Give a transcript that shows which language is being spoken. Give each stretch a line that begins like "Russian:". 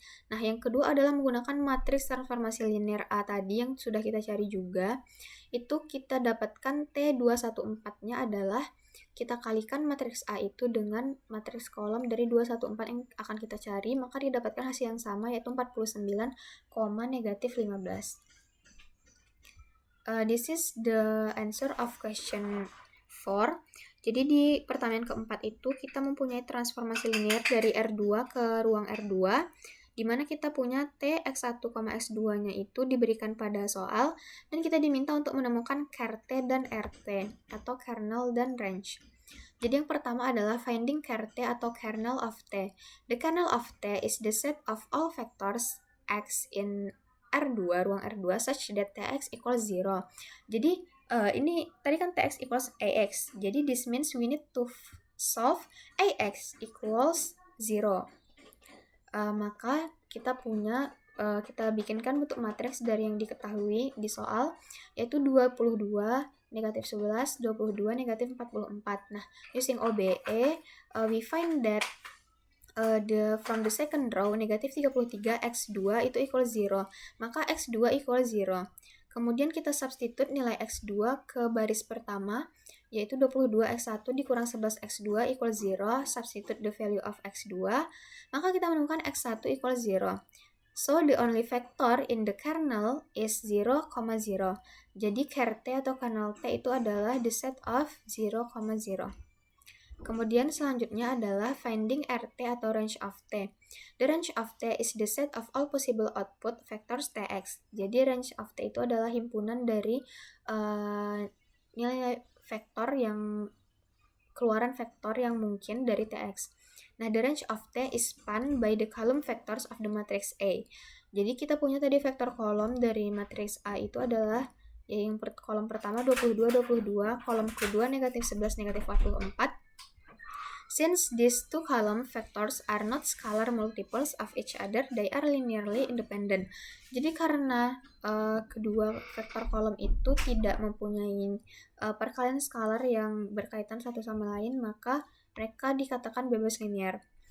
Indonesian: Nah, yang kedua adalah menggunakan matriks transformasi linear A tadi yang sudah kita cari juga. Itu kita dapatkan T214-nya adalah kita kalikan matriks A itu dengan matriks kolom dari 214 yang akan kita cari, maka didapatkan hasil yang sama yaitu 49, negatif 15.
English: This is the answer of question 4.
Indonesian: Jadi di pertanyaan keempat itu kita mempunyai transformasi linear dari R2 ke ruang R2, di mana kita punya T, X1, X2-nya itu diberikan pada soal, dan kita diminta untuk menemukan ker T dan RT, atau kernel dan range. Jadi yang pertama adalah
English: finding ker T
Indonesian: atau kernel of T.
English: The kernel of T is the set of all vectors X in R2, ruang R2, such that Tx equals 0.
Indonesian: Jadi, ini tadi kan
English: Tx equals Ax. Jadi, this means we need to solve Ax equals 0.
Indonesian: Maka kita punya, kita bikinkan bentuk matriks dari yang diketahui di soal, yaitu 22, negatif 11, 22, negatif 44.
English: Nah, using OBE, we find that from the second row, negatif 33, X2 itu equal 0.
Indonesian: Maka X2 equal 0. Kemudian kita substitute nilai X2 ke baris pertama, yaitu 22 X1 dikurang 11 X2 equal 0.
English: Substitute the value of X2.
Indonesian: Maka kita menemukan
English: X1 equal 0. So, the only vector in the kernel is 0, 0.
Indonesian: Jadi, ker T atau kernel T itu adalah
English: the set of 0, 0.
Indonesian: Kemudian selanjutnya adalah finding RT atau range of T.
English: The range of T is the set of all possible output vectors Tx.
Indonesian: Jadi range of T itu adalah himpunan dari nilai vektor yang keluaran vektor yang mungkin dari Tx.
English: Nah, the range of T is spanned by the column vectors of the matrix A.
Indonesian: Jadi kita punya tadi vektor kolom dari matriks A itu adalah yang kolom pertama 22, 22, kolom kedua negatif 11, negatif 44.
English: Since these two column vectors are not scalar multiples of each other, they are linearly independent.
Indonesian: Jadi karena kedua vektor kolom itu tidak mempunyai perkalian skalar yang berkaitan satu sama lain, maka mereka dikatakan bebas linear.